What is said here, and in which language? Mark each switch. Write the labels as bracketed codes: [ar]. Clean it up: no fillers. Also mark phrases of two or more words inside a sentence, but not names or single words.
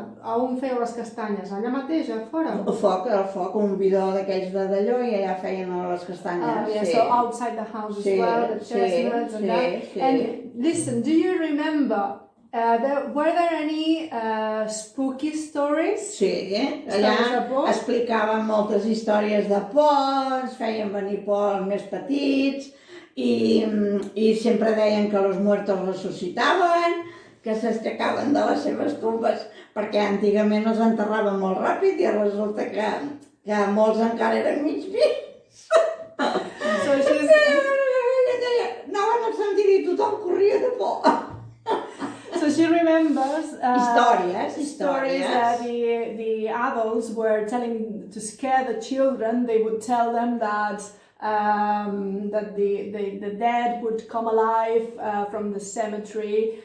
[ca] A on fèieu les castanyes? Allà mateix, a fora? Al foc, un bidó d'aquells d'allò i allà feien les castanyes. [en] So outside the house as well, the chestnuts and that. And listen, do you remember, were there any spooky stories? [ca] Sí, allà explicàvem moltes històries de por, feien venir por els més petits, i sempre deien que els muertos ressuscitaven, que s'aixecaven de les seves tumbes, perquè antigament els enterraven molt ràpid i resulta que molts encara eren mig vius. Anaven al cementiri i tothom corria de por. [en] So she remembers stories that the adults were telling to scare the children. They would tell them that the dead would come alive from the cemetery.